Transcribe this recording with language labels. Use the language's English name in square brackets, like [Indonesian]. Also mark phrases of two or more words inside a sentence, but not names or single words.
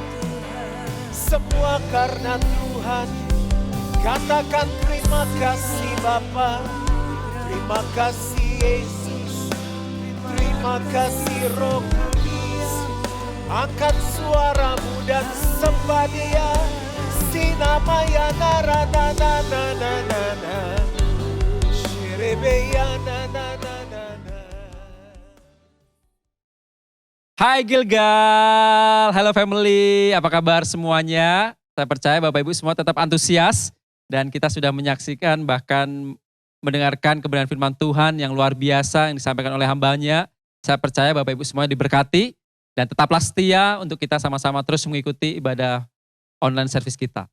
[Indonesian] Semua karena Tuhan. Katakan terima kasih Bapa. Terima kasih Yesus. Terima kasih Roh Kudus. Angkat suaramu dan sembah Dia. Sinamaya nara na na na na na na. Shirebeya na na na na na. Hai Gilgal, halo family, apa kabar semuanya? Saya percaya Bapak Ibu semua tetap antusias dan kita sudah menyaksikan bahkan mendengarkan kebenaran firman Tuhan yang luar biasa yang disampaikan oleh hambanya. Saya percaya Bapak Ibu semua diberkati dan tetaplah setia untuk kita sama-sama terus mengikuti ibadah [English] online service [Indonesian] kita.